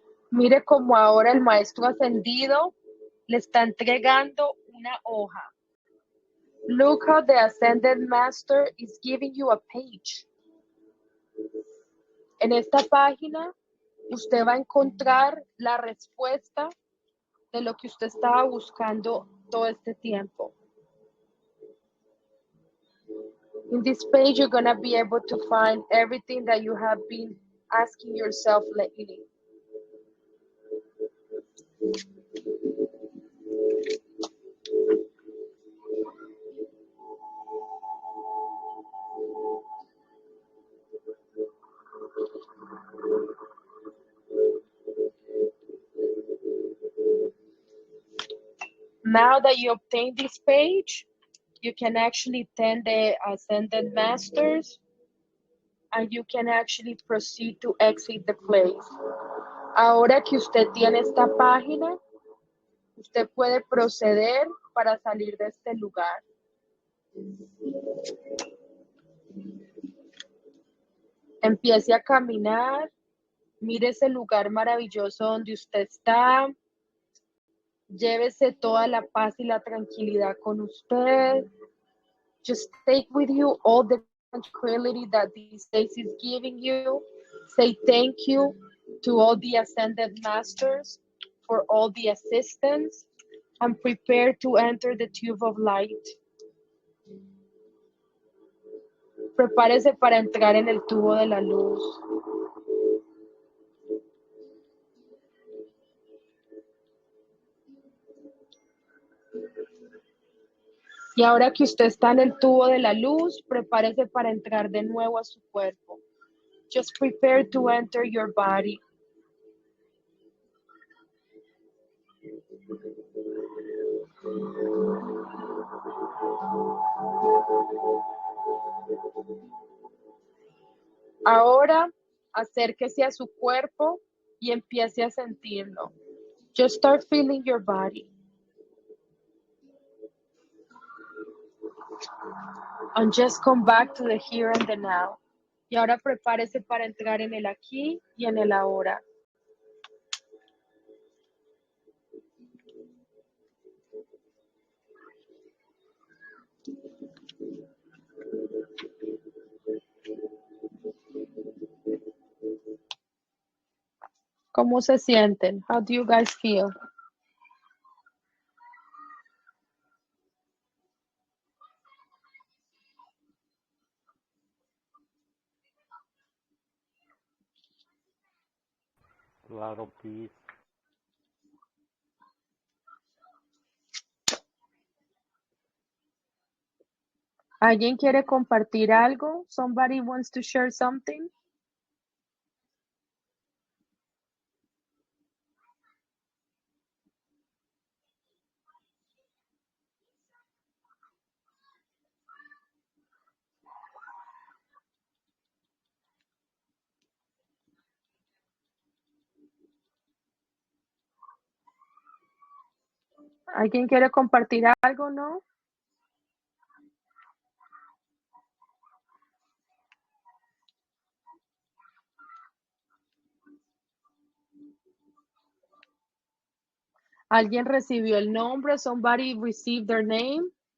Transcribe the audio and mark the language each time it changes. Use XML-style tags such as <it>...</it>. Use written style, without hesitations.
<es>Mire como ahora el maestro ascendido le está entregando una hoja.</es> <en>Look how the ascended master is giving you a page.</en> <es>En esta página usted va a encontrar la respuesta de lo que usted estaba buscando todo este tiempo.</es> <en>In this page, you're going to be able to find everything that you have been asking yourself lately. Now that you obtain this page, you can actually thank the Ascended Masters and you can actually proceed to exit the place.</en> <es>Ahora que usted tiene esta página, usted puede proceder para salir de este lugar. Empiece a caminar, mire ese lugar maravilloso donde usted está, llévese toda la paz y la tranquilidad con usted.</es> <en>Just take with you all the tranquility that this place is giving you. Say thank you to all the Ascended Masters for all the assistance and prepare to enter the tube of light.</en> <es>Prepárese para entrar en el tubo de la luz. Y ahora que usted está en el tubo de la luz, prepárese para entrar de nuevo a su cuerpo.</es> <en>Just prepare to enter your body.</en> <es>Ahora, acérquese a su cuerpo y empiece a sentirlo.</es> <en>Just start feeling your body. And just come back to the here and the now.</en> <es>Y ahora prepárese para entrar en el aquí y en el ahora. ¿Cómo se sienten?</es> <en>How do you guys feel? A lot of peace.</en> <es>¿Alguien quiere compartir algo?</es> <en>Somebody wants to share something?</en> <es>¿Alguien quiere compartir algo, no? ¿Alguien recibió el nombre?</es> <en>Somebody received their name?</en>